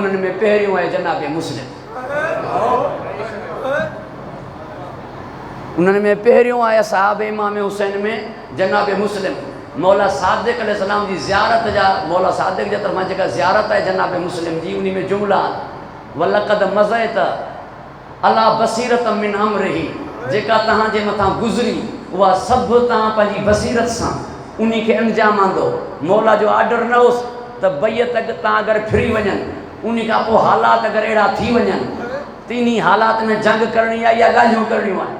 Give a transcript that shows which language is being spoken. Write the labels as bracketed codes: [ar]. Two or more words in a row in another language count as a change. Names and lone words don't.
[sd] उन्हनि में पहिरियों आहे जनाब मुस्लिम, उन्हनि में पहिरियों आहे असहाब इमाम हुसैन में जनाब मुस्लिम। मौला सादिक़ अलैहिस्सलाम जी ज़ियारत जा, मौला सादिक़ जे तरफ़ां जेका ज़ियारत आहे जनाब मुस्लिम जी, उन में जुमला [ar] ولقد مضيت على بصيرة من أمره, [sd] जेका तव्हांजे मथां गुज़री उहा सभु तव्हां पंहिंजी बसीरत सां उन खे अंजाम आंदो। मौला जो ऑर्डर न होसि त बैत तव्हां अगरि फिरी वञनि, उन खां पोइ हालात अगरि अहिड़ा थी वञनि त इन हालात में जंग करणी आहे या ॻाल्हियूं करणियूं आहिनि।